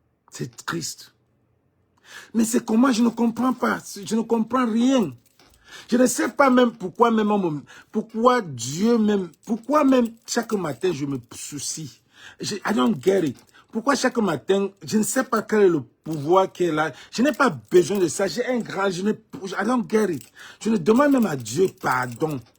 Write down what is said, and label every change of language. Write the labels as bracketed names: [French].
[French] C'est triste. Mais c'est comment, je ne comprends pas. Je ne comprends rien. Je ne sais pas même pourquoi pourquoi même chaque matin je me soucie. [English] I don't get it. [French] Pourquoi chaque matin, je ne sais pas quel est le pouvoir qui est là. Je n'ai pas besoin de ça. J'ai un grand, [English] I don't get it. [French] Je ne demande même à Dieu pardon.